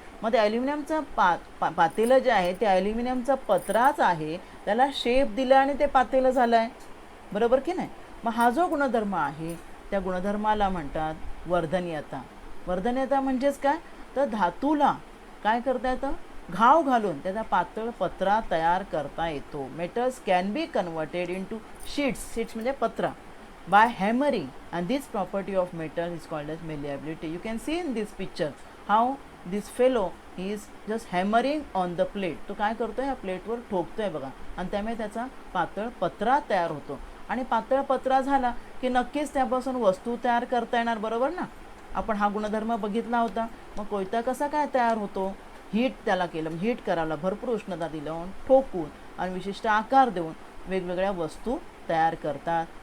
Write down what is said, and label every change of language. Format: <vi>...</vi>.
<mr>मग ते ॲल्युमिनियमचं पातेलं जे आहे ते ॲल्युमिनियमचा पत्राच आहे, त्याला शेप दिला आणि ते पातेलं झालं आहे, बरोबर की नाही. मग हा जो गुणधर्म आहे त्या गुणधर्माला म्हणतात वर्धनीयता. वर्धनीयता म्हणजेच काय, तर धातूला काय करता येतं, घाव घालून त्याचा पातळ पत्रा तयार करता येतो.</mr> <en>Metals can be converted into sheets.</en> <mr>Sheets म्हणजे पत्रा</mr> <en>by hammering, and this property of metal is called as malleability. You can see in this picture how this fellow is just hammering on the plate.</en> <mr>तो काय करतोय, ह्या प्लेटवर ठोकतोय बघा, आणि त्यामुळे त्याचा पातळ पत्रा तयार होतो. आणि पातळ पत्रा झाला की नक्कीच त्यापासून वस्तू तयार करता येणार, बरोबर ना. आपण हा गुणधर्म बघितला होता. मग कोयता कसा काय तयार होतो, हीट त्याला केलं, हीट करायला भरपूर उष्णता दिलं, ठोकून आणि विशिष्ट आकार देऊन वेगवेगळ्या वस्तू तयार करतात.</mr>